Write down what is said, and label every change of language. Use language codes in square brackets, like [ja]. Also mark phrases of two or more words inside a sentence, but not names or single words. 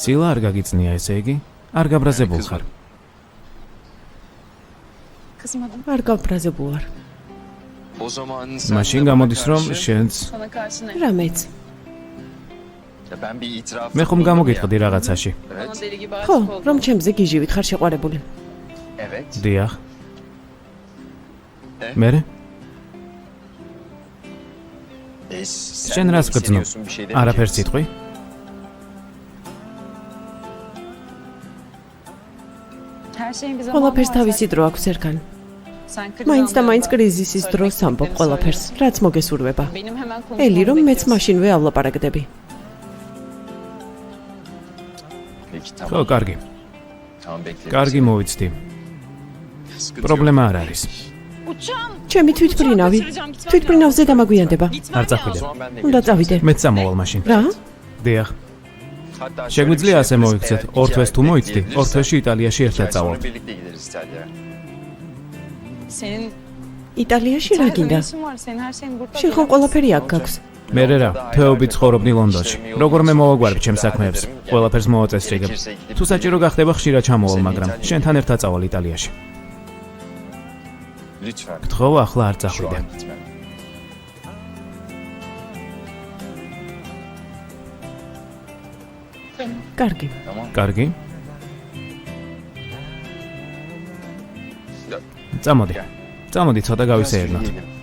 [ka] ცილა არ გაგიწნია ესე იგი? არ გაბრაზებულ ხარ. [tr] Kızmadım. [ka] არ გავბრაზებულ ვარ. [tr] O zaman sen [ka] მაშინ [tr] de bana [ka] გამოდის რომ [tr] karşı- [ka] შენც [tr] Sana karşı ne? [ka] რამეც. [tr] Ya ben bir itiraf. [ka] მე ხომ გამოგიტყდი რაღაცაში. [tr] Bana Evet. deli gibi [ka] ხო, [tr] aşık oldum. [ka] რომ ჩემზე გიჟივით ხარ შეყვარებული. [tr] Evet. [ka] დიახ. [tr] Ne? [ka] მერე? [tr] Sen [ka] შენ [tr] de [ka] რას გძნობ? [tr] hissediyorsun, bir şey [ka] არაფერს [tr] demeyeceksin. [ka] იტყვი? [tr] Her şeyin bir zamanı [ka] ყველაფერს [tr] var [ka] თავისი [tr] zaten. [ka] დრო აქვს სერქან. [tr] Sen kriz [ka] მაინც და მაინც [tr] anlarında [ka] კრიზისის დროს [tr] söylemek [ka] ამბობ [tr] istediklerini [ka] ყველაფერს, [tr] söyle. [ka] რაც მოგესურვება. [tr] Benim hemen [ka] ელი რომ [tr] konuşmamı [ka] მეც [tr] bekliyorsun. [ka] მაშინვეავლაპარაკდები. [tr] Peki [ka] ხო, [tr] tamam. [ka] კარგი. [tr] Tamam bekle. [ka] კარგი მოვიცდი. [tr] Sıkıntı yok. [ka] პრობლემა არ არის. [tr] Uçağım. [ka] ჩემი თვითმფრინავი. თვითმფრინავზე დამაგვიანდება. [tr] Gitmem [ka] არ [tr] lazım. [ka] წახვიდე. [tr] O zaman ben de [ka] უნდა [tr] geleceğim. [ka] წავიდე. მეც წამოვალ მაშინ. რა? დიახ. [tr] Hatta şöyle bir [ka] შეგვიძლია [tr] şey [ka] ასე [tr] yaparız. [ka] მოიქცეთ, [tr] Eğer [ka] ორ [tr] iki [ka] თვეს [tr] ay [ka] თუ მოიცდი, ორ [tr] bekleyebilirsen, [ka] თვეში იტალიაში [tr] iki [ka] ერთად [tr] ay sonra [ka] წავალთ. [tr] birlikte gideriz İtalya'ya. Senin [ka] იტალიაში რა [tr] İtalya'da [ka] გინდა? [tr] ne işin var? Senin her şeyin burada. [ka] შენ ხომ ყველაფერი აქ გაქვს? მე რა, თეობით ცხოვრობდი ლონდონში. როგორ მე მოვაგვარებ ჩემს საქმეებს? ყველაფერს მოვაწესრიგებ. თუ საჭირო გახდება ხშირად ჩამოვალ, მაგრამ შენთან ერთად წავალ იტალიაში. [tr] Lütfen. [ka] გთხოვ, ახლა არ [tr] Şu [ka] წახვიდე. [tr] an gitme. [ka] კარგი. [tr] Tamam. [ka] კარგი? [tr] Ya, [ka] წამოდი. წამოდი, ცოტა გავისეირნოთ. [tr] gidelim.